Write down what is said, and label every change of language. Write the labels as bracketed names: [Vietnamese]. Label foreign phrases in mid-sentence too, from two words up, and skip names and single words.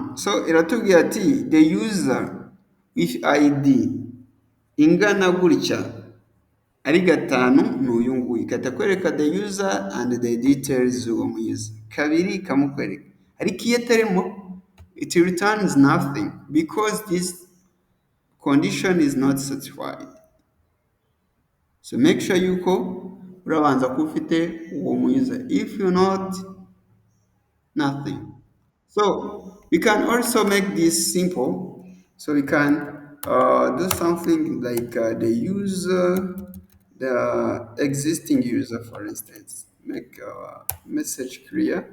[Kinyarwanda] So iratubwira ati [English] the user with id [Kinyarwanda] ingana gutya ari gatanu ni uyu nguyu, igahita kwereka [English] the user and the details [Kinyarwanda] z'uwo muuser, kabiri ikamukwereka, ariko iyo atarimo [English] it returns nothing because this condition is not satisfied. So make sure [Kinyarwanda] yuko urabanza kuba ufite uwo muuser, [English] if you not, nothing. So we can also make this simple. So we can do something like the user, the existing user, for instance. Make message clear.